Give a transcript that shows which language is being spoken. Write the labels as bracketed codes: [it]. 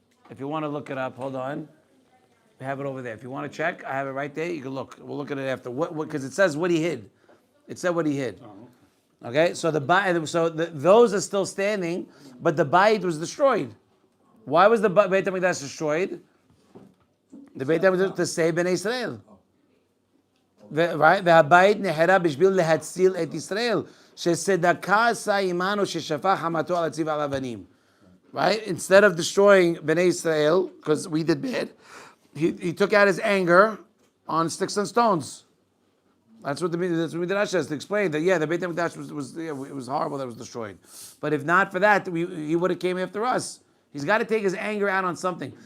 [en] If you want to look it up, hold on. I have it over there. If you want to check, I have it right there. You can look. We'll look at it after. What? Because it says what he hid. It said what he hid. Oh, Okay. So those are still standing, but the bayit was destroyed. Why was the Beit HaMikdash destroyed? The Beit HaMikdash to save Bnei Israel. Right? [he] והבית נחרב בשביל להציל את ישראל, שצדקה עשה עמנו ששפך חמתו על הציב על אבנים. [en] Right? Instead of destroying Bnei Israel, because we did bad, he took out his anger on sticks and stones. That's what Midrash says to explain that. Yeah, the Beit HaMikdash it was horrible that it was destroyed. But if not for that, he would have came after us. He's got to take his anger out on something.